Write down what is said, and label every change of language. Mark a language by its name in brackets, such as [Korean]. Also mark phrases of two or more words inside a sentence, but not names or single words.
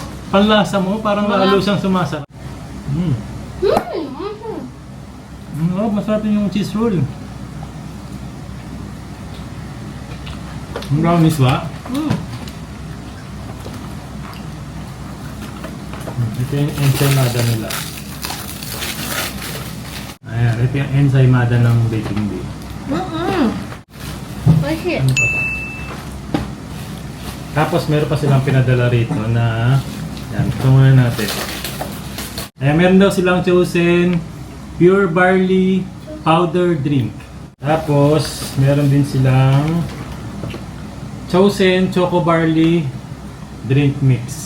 [Filipino] panlasa mo, parang lalo siyang sumasarap. Masarap yung [English] cheese roll. [Filipino] Yung brownies ba? Ito yung ensaymada nila. Ayan, ito yung ensaymada ng Baking Bee. [Japanese] 美味しい。 [Filipino] Ano pa? Tapos meron pa silang pinadala rito na yan, ito muna natin. Ayan, meron daw silang [English] chosen pure barley powder drink. [Filipino] Tapos meron din silang [English] chosen choco barley drink mix.